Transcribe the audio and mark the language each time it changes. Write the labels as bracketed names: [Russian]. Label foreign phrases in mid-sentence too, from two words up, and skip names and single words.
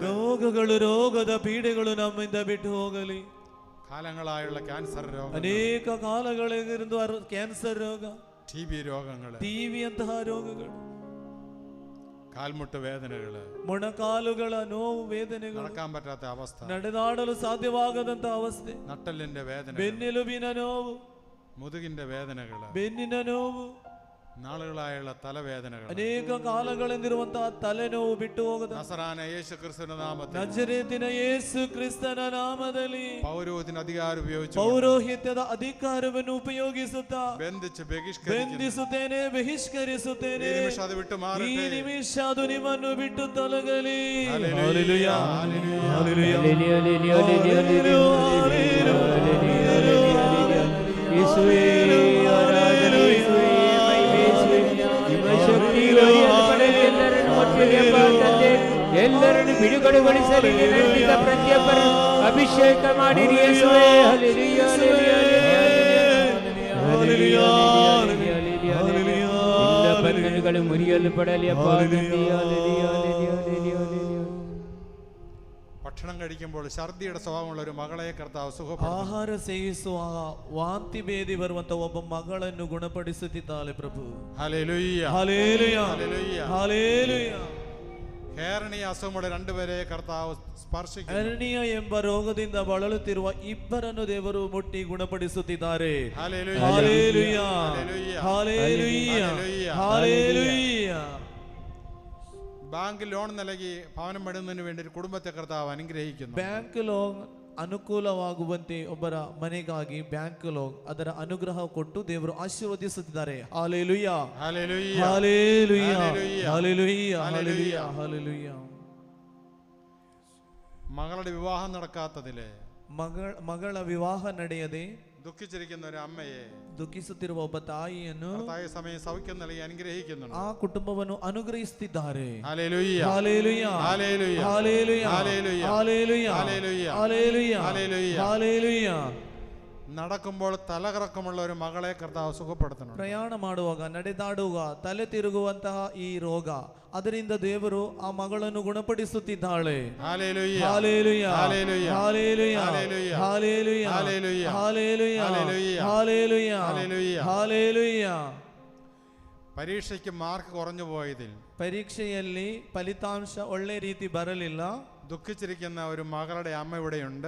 [Kannada] രോഗಗಳು ರೋಗದ ಪೀಡೆಗಳು ನಮ್ಮಿಂದ ಬಿಟ್ಟು ಹೋಗಲಿ. [Malayalam] കാലങ്ങളായുള്ള ക്യാൻസർ രോഗം, [Kannada] ಅನೇಕ ಕಾಲಗಳಿಂದ ಕ್ಯಾನ್ಸರ್ ರೋಗ, [Malayalam] ಟಿಬಿ രോഗങ്ങൾ, [Kannada] ಟಿವಿ ಅಂತಹ ರೋಗಗಳು, [Malayalam] കാൽമുട്ട് വേദനകള്, [Kannada] ಮೊಣಕಾಲುಗಳ ನೋವು ವೇದನೆಗಳು, [Malayalam] നടക്കാൻ പറ്റാത്ത അവസ്ഥ, [Kannada] ನಡೆದಾಡಲು ಸಾಧ್ಯವಾಗದಂತ ಅವಸ್ಥೆ, [Malayalam] നട്ടെല്ലിന്റെ വേദന, [Kannada] ಬೆನ್ನೆಲುಬಿನ ನೋವು, [Malayalam] മുതുകിന്റെ വേദനകള്, [Kannada] ಬೆನ್ನಿನ ನೋವು, [Malayalam] നാളുകളായുള്ള തലവേദനകൾ, [Kannada] ಅನೇಕ ಕಾಲಗಳಿಂದಿರುವಂತಹ ತಲೆನೋವು ಬಿಟ್ಟು ಹೋಗದ [Malayalam] നസറാന യേശു ക്രിസ്തുവിന്റെ നാമത്തിൽ, [Kannada] ನಜರೇತಿನ ಯೇಸು ಕ್ರಿಸ್ತನ ನಾಮದಲ್ಲಿ [Malayalam] പൗരോഹിത്യ അധികാരം ഉപയോഗിച്ച് [Kannada] ಪೌರೋಹಿತ್ಯದ ಅಧಿಕಾರವನ್ನು ಉಪಯೋಗಿಸುತ್ತಾ [Malayalam] ബന്ധിച്ച് [Kannada] ಬಂಧಿಸುತ್ತೇನೆ, ಬಹಿಷ್ಕರಿಸುತ್ತೇನೆ. [Malayalam] ഈ നിമിഷം അത് വിട്ടു [Kannada] ಈ [Malayalam] മാറട്ടെ. [Kannada] ನಿಮಿಷ ಅದು ನಿಮ್ಮನ್ನು ಬಿಟ್ಟು ತೊಲಗಲಿ. [Malayalam] ഹല്ലേലൂയ, [Kannada] ಹಲ್ಲೆಲೂಯಾ, [Malayalam] യേശുവേ ആരാധന, യേശുവേ മഹിമ, യേശുവേ [Kannada] ಶಕ್ತಿ ಎಲ್ಲರನ್ನು ಒಟ್ಟಿಗೆ ತಂದೆ ಎಲ್ಲರನ್ನು ಬಿಡುಗಡೆಗೊಳಿಸಲಿ. ನಿನ್ನಿಂದ ಪ್ರತಿಯೊಬ್ಬರನ್ನು ಅಭಿಷೇಕ ಮಾಡಿರಿ ಯೇಸುವೇ. ಹಲ್ಲೆಲೂಯಾ, ಹಲ್ಲೆಲೂಯಾ, ಹಲ್ಲೆಲೂಯಾ. ಎಲ್ಲ ಬಂಧನಗಳು ಮುರಿಯಲು ಪಡಲಿ ಅಪ್ಪ. [Malayalam] ഭക്ഷണം കഴിക്കുമ്പോൾ ഛർദിയുടെ സ്വഭാവമുള്ള ഒരു മകളെ കർത്താവ് സുഖപ്പെടുത്തുന്നു. [Kannada] ಆಹಾರ ಸೇವಿಸುವಾಗ ವಾಂತಿ ಭೇದಿ ಬರುವಂತ ಒಬ್ಬ ಮಗಳನ್ನು ಗುಣಪಡಿಸುತ್ತಿದ್ದಾಳೆ ಪ್ರಭು. [Malayalam] ഹല്ലേലൂയ, ഹല്ലേലൂയ, ഹല്ലേലൂയ, ഹല്ലേലൂയ. ഹേർണിയ അസുഖമുള്ള രണ്ടുപേരെ കർത്താവ് സ്പർശിക്കുന്നു. [Kannada] ಹೆರ್ನಿಯ ಎಂಬ ರೋಗದಿಂದ ಬಳಲುತ್ತಿರುವ ಇಬ್ಬರನ್ನು ದೇವರು ಮುಟ್ಟಿ ಗುಣಪಡಿಸುತ್ತಿದ್ದಾರೆ. [Malayalam] ഹല്ലേലൂയ, ഹല്ലേലൂയ, ഹല്ലേലൂയ, ഹല്ലേലൂയ, ഹല്ലേലൂയ. ഹല്ലേലൂയ. ബാങ്ക് ലോൺ നൽകി ഭവനം പണിയുന്നതിന് വേണ്ടി ഒരു കുടുംബത്തെ കർത്താവ് അനുഗ്രഹിക്കുന്നു. [Kannada] ಬ್ಯಾಂಕ್ ಲೋನ್ ಅನುಕೂಲವಾಗುವಂತೆ ಒಬ್ಬರ ಮನೆಗಾಗಿ ಬ್ಯಾಂಕ್ ಲೋನ್ ಅದರ ಅನುಗ್ರಹ ಕೊಟ್ಟು ದೇವರು ಆಶೀರ್ವದಿಸುತ್ತಿದ್ದಾರೆ. ಹಲ್ಲೇಲೂಯಾ, [Malayalam] ഹല്ലേലൂയ, ഹല്ലേലൂയ, ഹല്ലേലൂയ, ഹല്ലേലൂയ, ഹല്ലേലൂയ. ഹല്ലേലൂയ. മകളുടെ വിവാഹം നടക്കാത്തതില് [Kannada] ಮಗಳ ವಿವಾಹ ನಡೆಯದೆ [Malayalam] ദുഃഖിച്ചിരിക്കുന്ന ഒരു അമ്മയെ [Kannada] ದುಃಖಿಸುತ್ತಿರುವ ಒಬ್ಬ ತಾಯಿಯನ್ನು [Malayalam] കർത്താവ് സമയം സൗഖ്യം നൽകി അനുഗ്രഹിക്കുന്നുണ്ട്. [Kannada] ಆ ಕುಟುಂಬವನ್ನು ಅನುಗ್ರಹಿಸುತ್ತಿದ್ದಾರೆ. [Malayalam] ഹല്ലേലൂയ, ഹല്ലേലൂയ, ഹല്ലേലൂയ, ഹല്ലേലൂയ, ഹല്ലേലൂയ, ഹല്ലേലൂയ, ഹല്ലേലൂയ, ഹല്ലേലൂയ, ഹല്ലേലൂയ. ഹല്ലേലൂയ. നടക്കുമ്പോൾ തലകറക്കമുള്ള ഒരു മകളെ കർത്താവ് സുഖപ്പെടുത്തുന്നുണ്ട്. [Kannada] ಪ್ರಯಾಣ ಮಾಡುವಾಗ ನಡೆದಾಡುವಾಗ ತಲೆ ತಿರುಗುವಂತಹ ಈ ರೋಗ ಅದರಿಂದ ದೇವರು ಆ ಮಗಳನ್ನು ಗುಣಪಡಿಸುತ್ತಿದ್ದಾಳೆ. [Malayalam] ഹല്ലേലൂയ, ഹല്ലേലൂയ, ഹല്ലേലൂയ, ഹല്ലേലൂയ, ഹല്ലേലൂയ, ഹല്ലേലൂയ, ഹല്ലേലൂയ, ഹല്ലേലൂയ, ഹല്ലേലൂയ, ഹല്ലേലൂയ, ഹല്ലേലൂയ. ഹല്ലേലൂയ. പരീക്ഷയ്ക്ക് മാർക്ക് കുറഞ്ഞു പോയതിൽ [Kannada] ಪರೀಕ್ಷೆಯಲ್ಲಿ ಫಲಿತಾಂಶ ಒಳ್ಳೆ ರೀತಿ ಬರಲಿಲ್ಲ. [Malayalam] ദുഃഖിച്ചിരിക്കുന്ന ഒരു മകളുടെ അമ്മ ഇവിടെയുണ്ട്.